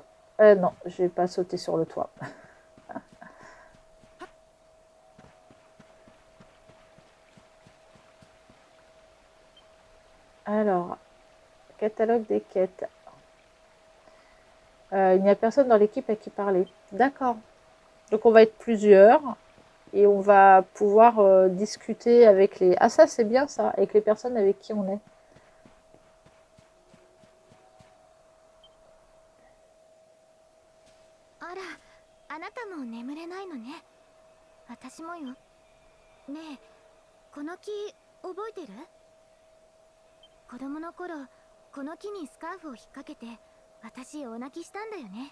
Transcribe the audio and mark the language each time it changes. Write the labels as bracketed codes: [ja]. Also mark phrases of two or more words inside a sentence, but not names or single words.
[fr] Non, je vais pas sauter sur le toit. Alors, catalogue des quêtes. Il n'y a personne dans l'équipe à qui parler. D'accord. Donc on va être plusieurs et on va pouvoir discuter avec les... Ah ça c'est bien ça, avec les personnes avec qui on est. [ja] Ara, あなたも眠れないのね。私もよ。ねえ、この木覚えてる？子供の頃、この木にスカーフを引っ掛けて私大泣きしたんだよね。